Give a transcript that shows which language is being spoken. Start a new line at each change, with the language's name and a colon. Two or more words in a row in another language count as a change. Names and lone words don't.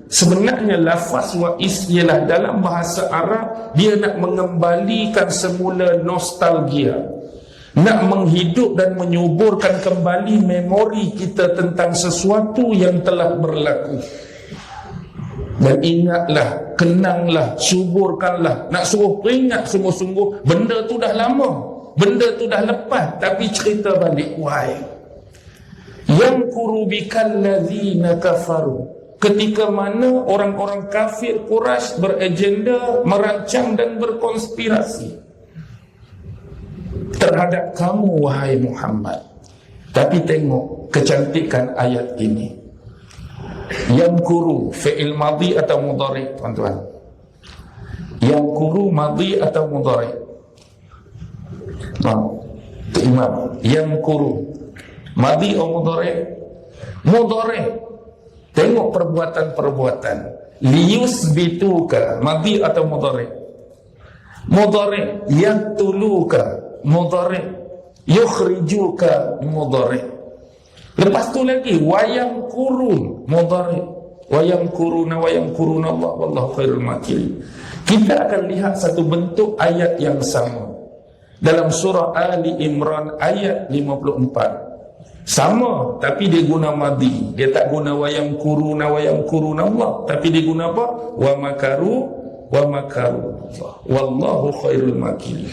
Malay: Sebenarnya lafaz wa'iz ialah dalam bahasa Arab, dia nak mengembalikan semula nostalgia, nak menghidup dan menyuburkan kembali memori kita tentang sesuatu yang telah berlaku. Dan ingatlah, kenanglah, suburkanlah. Nak suruh ingat sungguh-sungguh, benda tu dah lama, benda tu dah lepas, tapi cerita balik. Why?
Arabic: يمكر بك الذين كفروا.
Malay: Ketika mana orang-orang kafir Quraisy beragenda, merancang dan berkonspirasi terhadap kamu, wahai Muhammad. Tapi tengok kecantikan ayat ini.
Arabic: يمكر فعل ماضي
Malay: atau mudhari, tuan-tuan?
Arabic: يمكر ماضي
Malay: atau mudhari? Imam,
Arabic: يمكر ماضي
Malay: atau mudhari? Mudhari. Tengok perbuatan-perbuatan.
Arabic: ليثبتوك ماضي
Malay: atau mudhari?
Arabic: مضارع يقتلوك مضارع. يخرجوك مضارع.
Malay: Lepas tu lagi
Arabic: ويمكرون مضارع. ويمكر الله والله خير الماكرين.
Malay: Kita akan lihat satu bentuk ayat yang sama dalam surah Ali Imran ayat 54. Sama, tapi dia guna madhi. Dia tak guna
Arabic: ويمكر الله,
Malay: tapi dia guna apa?
Arabic: ومكر الله والله خير الماكرين.